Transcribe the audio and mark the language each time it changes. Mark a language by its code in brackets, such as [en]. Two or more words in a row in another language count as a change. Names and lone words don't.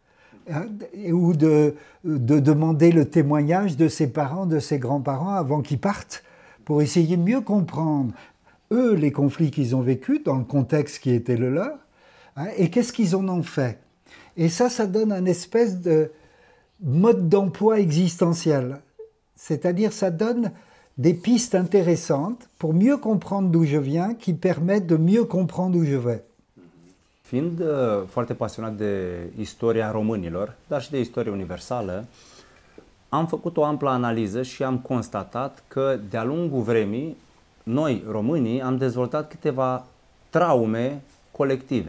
[fr] ou de demander le témoignage de ses parents, de ses grands-parents avant qu'ils partent, pour essayer de mieux comprendre, eux, les conflits qu'ils ont vécus dans le contexte qui était le leur, et qu'est-ce qu'ils en ont fait. Et ça donne un espèce de mode d'emploi existentiel. C'est-à-dire, ça donne des pistes intéressantes pour mieux comprendre d'où je viens, qui permettent de mieux comprendre où je vais. [ro] Fiind foarte pasionat de istoria românilor, dar și de istorie universală, am făcut o amplă analiză și am constatat că de-a lungul vremii, noi, românii, am dezvoltat câteva traume colective.